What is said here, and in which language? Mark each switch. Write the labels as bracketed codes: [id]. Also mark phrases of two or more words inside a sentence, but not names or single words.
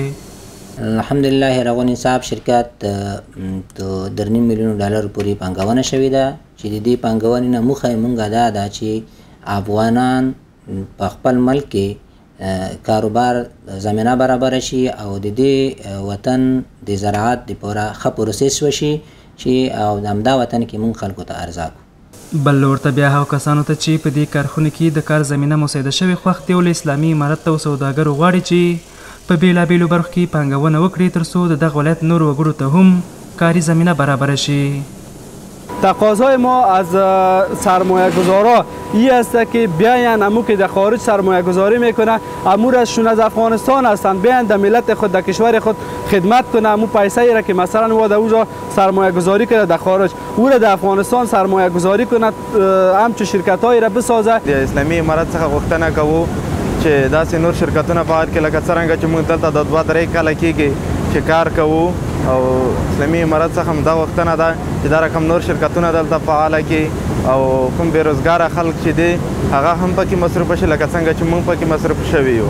[ps] الحمدلله راغونی صاحب شرکت د 2.5 میلیون ډالر پورې پانګونه شوې ده چې د دې پانګونې نه موخه یې مونږ دا ده چې افغانان په خپل ملک کې کاروبار زمینه برابره شي او د دې وطن د زراعت لپاره ښه پروسس وشي چې او همدا وطن کې مونږ خلکو ته ارزاق. بل ورته بیا هغو کسانو ته چې په دې کارخونه کې د کار زمینه مساعده شوې خوښ دي او له اسلامي امارت او سوداګرو غواړي چې په بیلابیلو برخو کې پانګونه وکړي ترڅو د دغه ولایت نورو وګړو ته هم کاری زمینه برابر شي. [fa] تقاضای ما از سرمایه گذارا این است که بیاین امو که در خارج سرمایه گذاری میکنه امورشون از افغانستان هستند بیاین در ملت خود در کشور خود خدمت کنه. امو پیسه ای را که مثلا او در اونجا سرمایه گذاری کنه در خارج او را در افغانستان سرمایه گذاری کنه همچون شرکت هایی را بسازه. [ps] اسلامی امارت څخه غوښتنه کوو چې داسې نور شرکتونه فعال کړي لکه څرنګه چې موږ دلته د 2-3 کاله کېږي چې کار کوو او اسلامي امارت څخه هم دا غوښتنه ده چې دا رقم نور شرکتونه دلته فعاله کړي او کوم بېروزګاره خلک چې دي هغه هم پکې مصروفه شي لکه څنګه چې موږ پکې مصروف شوي یو.